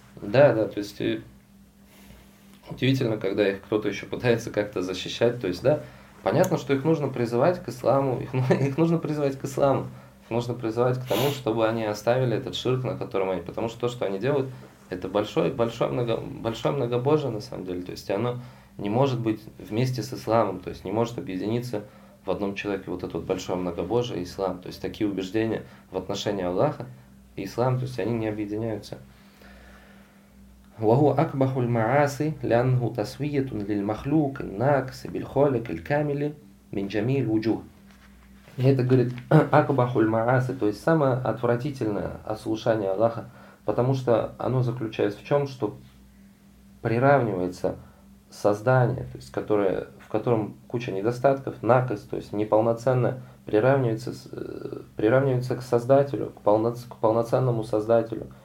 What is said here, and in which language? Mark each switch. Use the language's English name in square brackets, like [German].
[Russian] Да, то есть удивительно, когда их кто-то еще пытается как-то защищать, то есть, да, понятно, что их нужно призывать к исламу, их нужно призывать к исламу, нужно призывать к тому, чтобы они оставили этот ширк, на котором они, потому что то, что они делают, это большое многобожие, на самом деле, то есть оно не может быть вместе с исламом, то есть не может объединиться в одном человеке вот это вот большое многобожие и ислам, то есть такие убеждения в отношении Аллаха и ислам, то есть они не объединяются. [Arabic] وهو أكبح المعاصي لأنه تسوية للمخلوق الناقص بالخالق الكامل من جميع الوجوه. [Russian] Это говорит [Arabic] أكبح المعاصي, [Russian] то есть самое отвратительное ослушание Аллаха, потому что оно заключается в чем, что приравнивается создание, то есть которое, в котором куча недостатков, накость, то есть неполноценное, приравнивается к создателю, к полноценному создателю.